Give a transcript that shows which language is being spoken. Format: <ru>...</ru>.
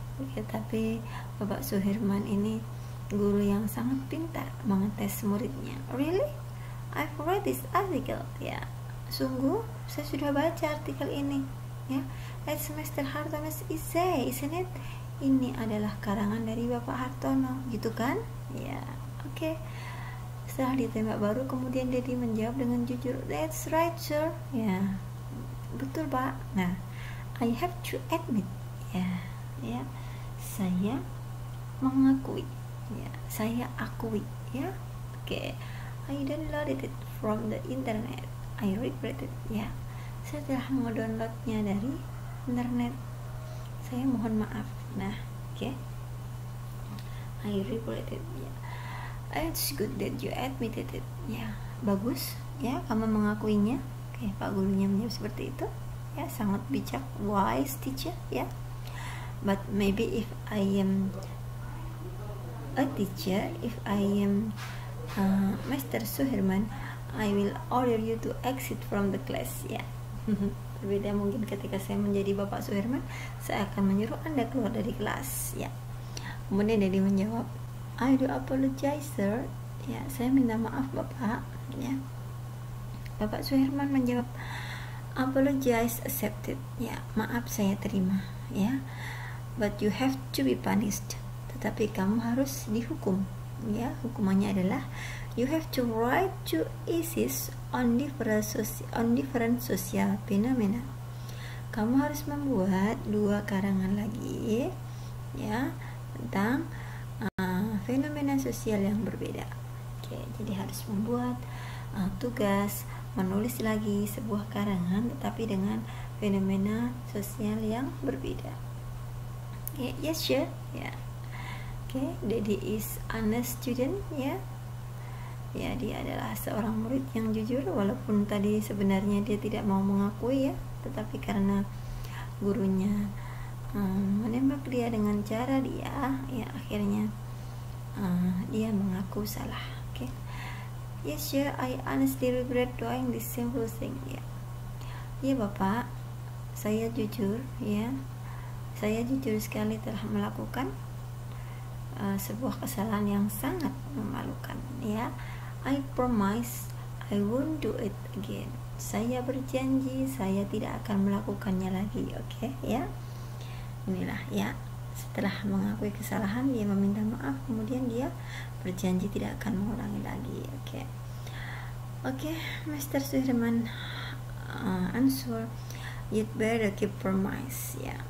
<id>Oke, tapi Bapak Suherman ini guru yang sangat pintar mengetes muridnya.</id> <en>Really? I've read this article, ya.</en> <id>Sungguh, saya sudah baca artikel ini, ya.</id> <en>It's Mr. Hartono's essay, isn't it?</en> <id>Ini adalah karangan dari Bapak Hartono, gitu kan? Ya, oke. Setelah ditembak baru, kemudian Dedi menjawab dengan jujur,</id> <en>that's right, sir.</en> <id>Ya, betul Pak. Nah,</id> <en>I have to admit,</en> <id>ya, saya mengakui, ya, saya akui, ya. Oke.</id> <en>I downloaded it from the internet. I regret it,</en> <id>ya. Saya telah mendownloadnya dari internet. Saya mohon maaf. Nah, oke.</id> <en>I regret it, ya. It's good that you admitted it, ya.</en> <id>Bagus, ya, kamu mengakuinya. Oke, Pak gurunya menjawab seperti itu. Ya, sangat bijak,</id> <en>wise teacher,</en> <id>ya.</id> <en>But maybe if I am a teacher, if I am Mr. Suherman, I will order you to exit from the class, ya.</en> <id>Berbeda mungkin ketika saya menjadi Bapak Suherman, saya akan menyuruh Anda keluar dari kelas, ya. Kemudian Dedi menjawab,</id> <en>I do apologize, sir.</en> <id>Ya, saya minta maaf Bapak, ya. Bapak Suherman menjawab,</id> <en>apologize accepted,</en> <id>ya, maaf saya terima, ya.</id> <en>But you have to be punished.</en> <id>Tetapi kamu harus dihukum, ya. Hukumannya adalah</id> <en>you have to write 2 essays on different social phenomena.</en> <id>Kamu harus membuat 2 karangan lagi, ya, tentang fenomena sosial yang berbeda. Oke, jadi harus membuat tugas menulis lagi sebuah karangan tetapi dengan fenomena sosial yang berbeda.</id> <en>Okay, yes, sure, ya. Okay, Dedi is honest student, ya.</en> <id>Ya, dia adalah seorang murid yang jujur walaupun tadi sebenarnya dia tidak mau mengakui, ya, tetapi karena gurunya menembak dia dengan cara dia, ya, akhirnya dia mengaku salah.</id> <en>Okay. Yes, sir, I honestly regret doing this simple thing, ya.</en> <id>Ya Bapak, saya jujur, ya. Saya jujur sekali telah melakukan sebuah kesalahan yang sangat memalukan, ya.</id> <en>I promise I won't do it again.</en> <id>Saya berjanji saya tidak akan melakukannya lagi, oke, ya. Inilah, ya. Setelah mengakui kesalahan, dia meminta maaf, kemudian dia berjanji tidak akan mengulangi lagi, oke.</id> <en>Oke, Mr. Suherman answer, you'd better keep promise, ya.</en>